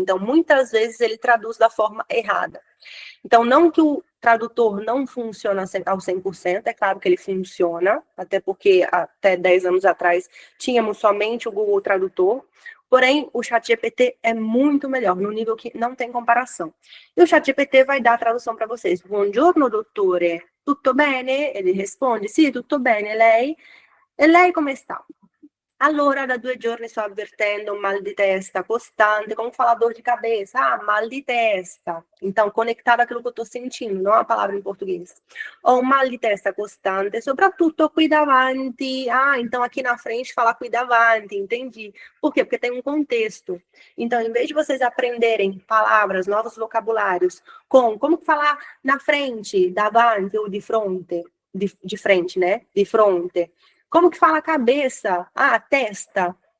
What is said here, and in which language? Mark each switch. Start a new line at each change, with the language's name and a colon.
Portuguese: Então, muitas vezes, ele traduz da forma errada. Então, não que o tradutor não funciona ao 100%, é claro que ele funciona, até porque até 10 anos atrás tínhamos somente o Google Tradutor, porém o ChatGPT é muito melhor, no nível que não tem comparação. E o ChatGPT vai dar a tradução para vocês.
Italian: Buongiorno, dottore, tutto bene?
Portuguese: Ele responde,
Italian: sì, tutto bene, lei? E lei come sta? Allora, da 2 giorni sto avvertendo um mal di testa costante,
Portuguese: como falar dor de cabeça? Ah,
Italian: mal de testa.
Portuguese: Então, conectado àquilo que eu estou sentindo, não a palavra em português.
Italian: Ou mal de testa costante, soprattutto qui davanti.
Portuguese: Ah, então aqui na frente fala
Italian: qui davanti,
Portuguese: entendi. Por quê? Porque tem um contexto. Então, em vez de vocês aprenderem palavras, novos vocabulários, como falar na frente, davanti ou de fronte, de frente, né? De fronte. Como que fala cabeça? Ah, testa.